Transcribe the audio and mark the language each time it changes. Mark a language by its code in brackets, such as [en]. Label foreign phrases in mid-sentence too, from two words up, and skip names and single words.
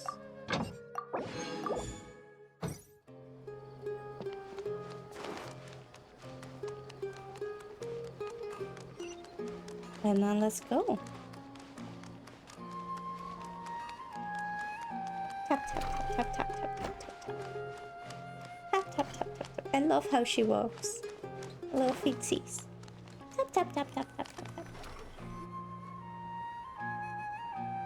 [en] And then let's go. Tap, tap, tap, tap, tap, tap, tap, tap, tap. Tap, tap, tap, tap, tap. I love how she walks. Little feetsies. Tap, tap, tap, tap, tap, tap, tap.